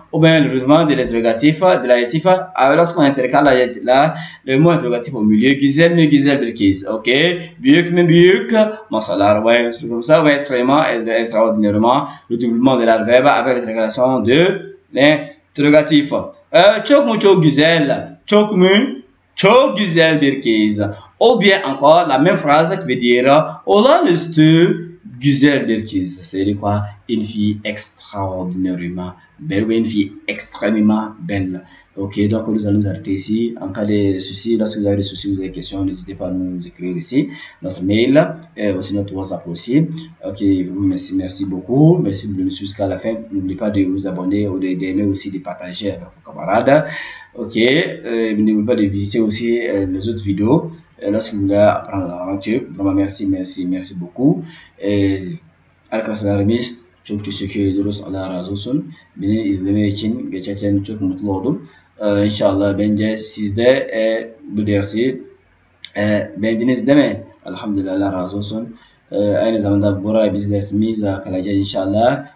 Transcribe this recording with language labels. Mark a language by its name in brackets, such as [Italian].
[French] Ou bien le redoublement de l'interrogatif, de l'adjectif, lorsqu'on intercale le mot interrogatif au milieu, [Turkish] güzel bir kız, [French] ok. [Turkish] Büyük mü büyük, masalar, [French] ouais, c'est comme ça, ouais, extrêmement, extraordinairement, le doublement de la verbe avec l'intercalation de l'interrogatif. [Turkish] Çok mu çok güzel, çok güzel bir kız. [French] Ou bien encore la même phrase qui veut dire [Turkish] olağanüstü güzel bir kız. [French] C'est quoi? Une fille extraordinairement belle ou une fille extrêmement belle. Ok, donc nous allons nous arrêter ici. En cas de soucis, lorsque vous avez des soucis, vous avez des questions, n'hésitez pas à nous écrire ici. Notre mail, aussi notre WhatsApp aussi. Ok, merci beaucoup. Merci de nous suivre jusqu'à la fin. N'oubliez pas de vous abonner ou d'aimer aussi, de partager avec vos camarades. Ok, n'oubliez pas de visiter aussi les autres vidéos lorsque vous voulez apprendre la langue turque. Vraiment, merci beaucoup. [Turkish] Arkadaşlarımız çok teşekkür ediyoruz. Allah razı olsun. Beni izleme için gerçekten çok mutlu oldum. İnşallah bence siz de bu dersi beğendiniz değil mi? Elhamdülillah, Allah razı olsun. Aynı zamanda buraya biz dersimiz kalacağız inşallah.